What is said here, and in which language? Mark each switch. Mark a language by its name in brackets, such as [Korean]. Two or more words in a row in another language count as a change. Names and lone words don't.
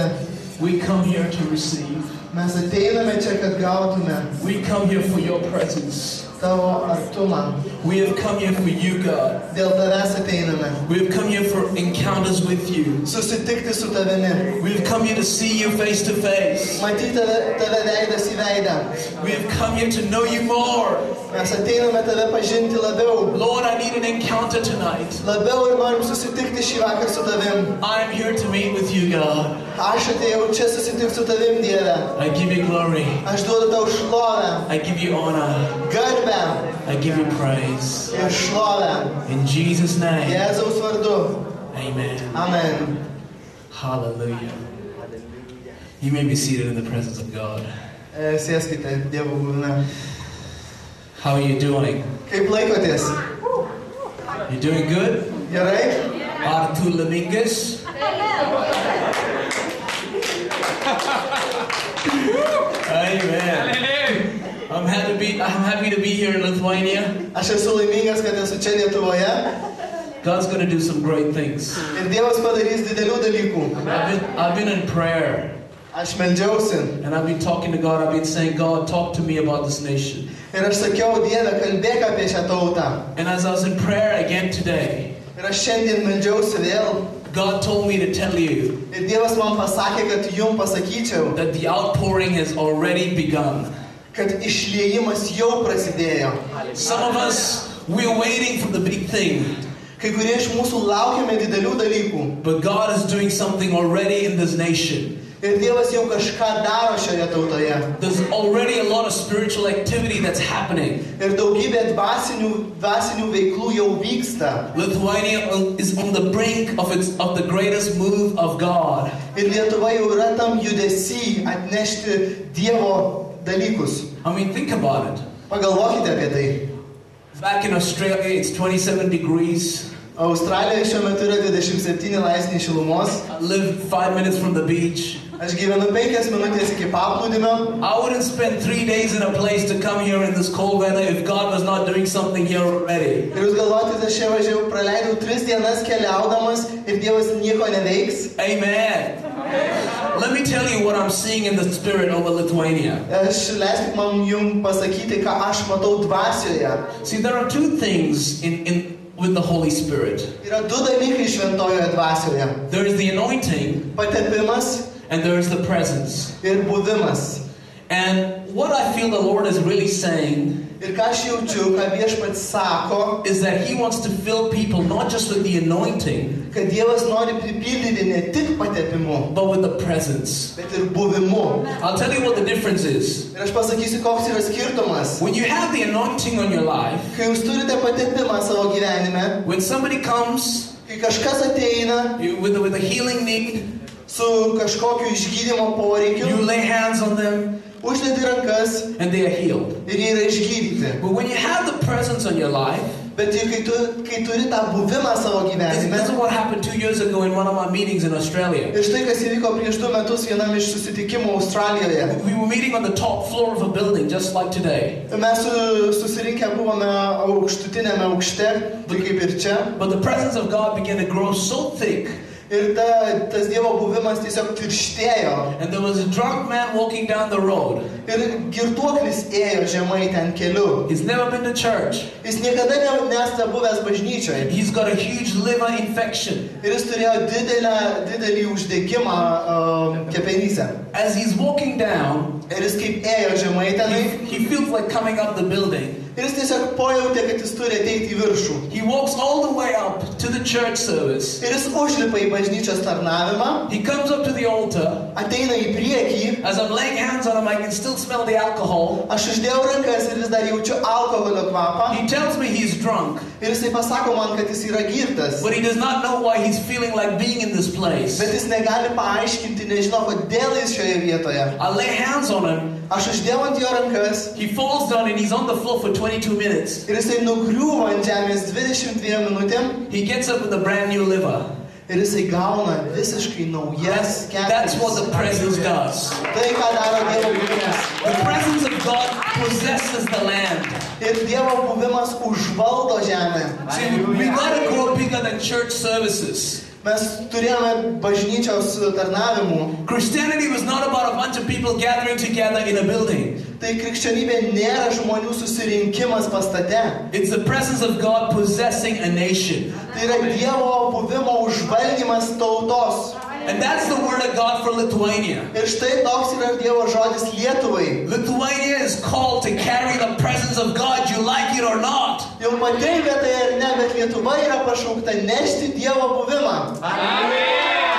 [English] we come here to receive. [Lithuanian] mes ateiname čia, kad gautume [English] We come here for your presence. [Lithuanian] tavo artumą. [English] We have come here for you, God. [Lithuanian] Dėl tavęs ateiname. [English] We have come here for encounters with you. [Lithuanian] Susitikti su tavimi. [English] We have come here to see you face to face. [Lithuanian] Matyti tave veidas į veidą. [English] We have come here to know you more. [Lithuanian] Mes ateiname tave pažinti labiau. [English] Lord, I need an encounter tonight. [Lithuanian] Labiau ir norim susitikti šį vakarą su tavim. [English] I am here to meet with you, God. [Lithuanian] Aš atėjau čia susitikti su tavim, Dieve. [English] I give you glory. [Lithuanian] Aš duodu tau šlovę, [English] I give you honor. [Lithuanian] garbę [English] I give you praise. [Lithuanian] ir šlovę. [English] In Jesus' name, [Lithuanian] Jėzaus vardu. [English] amen. [Lithuanian] Amen. [English] Hallelujah. You may be seated in the presence of God. [Lithuanian] Sėskite Dievo buvime. [English] How are you doing? [Lithuanian] Kaip laikotės? [English] You doing good? [Lithuanian] Gerai? Ar tu laimingas? [English] Amen. I'm happy to be here in Lithuania. [Lithuanian] Aš esu laimingas, kad esu čia Lietuvoje. [English] God's going to do some great things. [Lithuanian] Ir Dievas padarys didelių dalykų. [English] I've been in prayer. [Lithuanian] Aš meldžiausi. [English] And I've been talking to God. I've been saying, God, talk to me about this nation. [Lithuanian] Ir aš sakiau, Dieve, kalbėk apie šią tautą. [English] And as I was in prayer again today, [Lithuanian] Ir aš šiandien meldžiausi vėl. [English] God told me to tell you [Lithuanian] Ir Dievas man pasakė, kad jums pasakyčiau, [English] that the outpouring has already begun. [Lithuanian] kad išliejimas jau prasidėjo. [English] Some of us, we're waiting for the big thing. [Lithuanian] Kai kurie iš mūsų laukiame didelių dalykų. [English] But God is doing something already in this nation. [Lithuanian] Ir Dievas jau kažką daro šioje tautoje. [English] There's already a lot of spiritual activity that's happening. [Lithuanian] Ir daugybė dvasinių veiklų jau vyksta. [English] Lithuania is on the brink of the greatest move of God. [Lithuanian] Ir Lietuva jau yra tam judesy atnešti Dievo dalykus. [English] I mean, think about it. [Lithuanian] Pagalvokite apie tai. [English] Back in Australia, it's 27 degrees. [Lithuanian] Australijoje šiuo metu yra 27 laipsniai šilumos. [English] I live 5 minutes from the beach. [Lithuanian] Aš gyvenu 5 minutės iki paplūdimio. [English] I wouldn't spend 3 days in a place to come here in this cold weather if God was not doing something here already. [Lithuanian] Ir jūs galvojate, aš čia važiavau, praleidau 3 dienas keliaudamas ir Dievas nieko neveiks. [English] Amen. Let me tell you what I'm seeing in the spirit over Lithuania. [Lithuanian] Leiskit man jums pasakyti, ką aš matau dvasioje. [English] See, there are two things with the Holy Spirit. [Lithuanian] Yra du dalykai šventojoje dvasioje. [English] There is the anointing [Lithuanian] Patepimas [English] and there is the presence. [Lithuanian] ir buvimas. [English] And what I feel the Lord is really saying [Lithuanian] Ir ką aš jaučiu, ką Viešpats sako, [English] is that He wants to fill people not just with the anointing, [Lithuanian] kad Dievas nori pripildyti ne tik patepimu, [English] but with the presence. [Lithuanian] bet ir buvimu. [English] I'll tell you what the difference is. [Lithuanian] Ir aš pasakysiu, koks yra skirtumas. [English] When you have the anointing on your life, [Lithuanian] Kai jūs turite patepimą savo gyvenime, [English] when somebody comes [Lithuanian] kai kažkas ateina [English] with a healing need, [Lithuanian] su kažkokiu išgydymo [English] you [Lithuanian] poreikiu, [English] lay hands on them [Lithuanian] uždedi rankas [English] and they are healed. [Lithuanian] ir jie yra išgydyti. [English] But when you have the presence on your life, [Lithuanian] Bet kai turi tą buvimą savo [English] this [Lithuanian] gyvenime, [English] is what happened 2 years ago in one of my meetings in Australia. [Lithuanian] ir štai kas įvyko prieš 2 metus vienam iš susitikimų Australijoje. [English] We were meeting on the top floor of a building just like today. [Lithuanian] Mes susirinkę buvome aukštutinėme aukšte, tai kaip ir čia. [English] But the presence of God began to grow so thick. [Lithuanian] Ir tas Dievo buvimas tiesiog tirštėjo. [English] And there was a drunk man walking down the road. [Lithuanian] Ir girtuoklis ėjo žemai ten keliu. [English] He's never been to church. [Lithuanian] Jis niekada nesate buvęs bažnyčioje. [English] He's got a huge liver infection. [Lithuanian] Ir jis turėjo didelį uždegimą kepenyse. [English] As he's walking down, [Lithuanian] Ir jis kaip ėjo žemai tenai. [English] he feels like coming up the building. [Lithuanian] Ir jis tiesiog pajautė, kad jis turi ateiti į viršų. [English] He walks all the way up to the church service. [Lithuanian] Ir jis užlipa į bažnyčios tarnavimą, [English] He comes up to the altar. [Lithuanian] ateina į priekį. [English] As I'm laying hands on him, I can still smell the alcohol. [Lithuanian] Aš uždėjau rankas ir vis dar jaučiu alkoholio kvapą. [English] He tells me he's drunk, [Lithuanian] Ir jisai pasako man, kad jis yra girtas. [English] but he does not know why he's feeling like being in this place. [Lithuanian] Bet jis negali paaiškinti, nežino, kodėl jis šioje vietoje. [English] I lay hands on him. [Lithuanian] Aš uždėjau ant jo rankas [English] He falls down and he's on the floor for 22 minutes. [Lithuanian] ir jisai nugriūva ant žemės 22 minutėm [English] He gets up with a brand new liver. [Lithuanian] ir jisai gauna visiškai naujas [English] That's what the [Lithuanian] kepenis. [English] presence does. [Lithuanian] Tai, ką daro Dievo buvimas. [English] The presence of God possesses the land. [Lithuanian] Ir Dievo buvimas užvaldo žemę. [English] See, we gotta grow bigger than church services. [Lithuanian] Mes turėjome bažnyčios tarnavimų. [English] Christianity was not about a bunch of people gathering together in a building. [Lithuanian] Tai krikščionybė nėra žmonių susirinkimas pastate. [English] It's the presence of God possessing a nation. [Lithuanian] Tai yra Dievo buvimo užvaldymas tautos. [English] And that's the word of God for Lithuania. [Lithuanian] Ir štai toks yra Dievo žodis Lietuvai. [English] Lithuania is called to carry the presence of God, you like it or not. [Lithuanian] Jau matei tai ar ne, bet Lietuva yra pašaukta nešti Dievo buvimą.